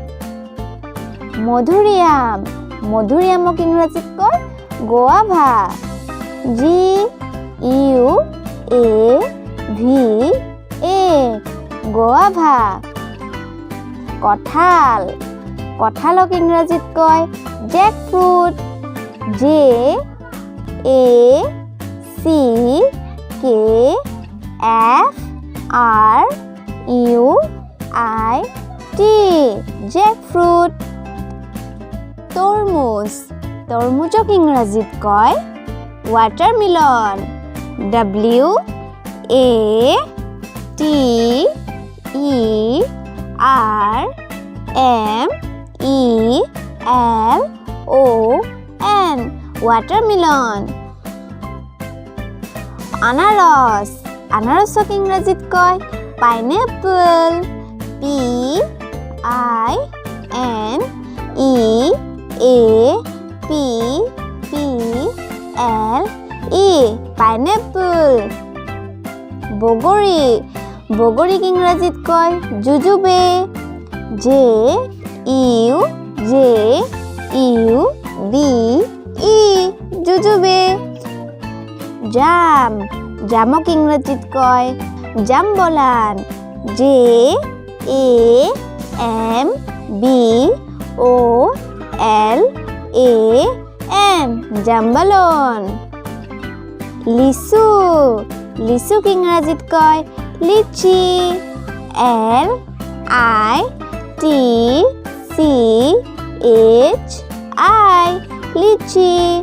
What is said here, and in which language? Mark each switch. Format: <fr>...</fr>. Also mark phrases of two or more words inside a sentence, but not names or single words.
<as>মধুৰিআমক ইংৰাজীত কয়</as> <en>guava G U A V A guava</en> <as>কঁঠালক ইংৰাজীত কয়</as> <en>jackfruit J A C K F R U I T jackfruit</en> <as>তৰমুজক ইংৰাজীত কয়</as> <en>watermelon W A T E R M E L O N watermelon</en> <as>আনাৰসক ইংৰাজীত কয়</as> <en>pineapple P I N E A P P L E pineapple</en> <as>বগৰীক ইংৰাজীত কয়</as> <en>jujube J U J U B E jujube</en> <as>জামক ইংৰাজীত কয়</as> <en>jambolan J A M B O L A N jambolan</en> <as>লিচুক ইংৰাজীত কয়</as> <en>litchi L I T C H I litchi</en>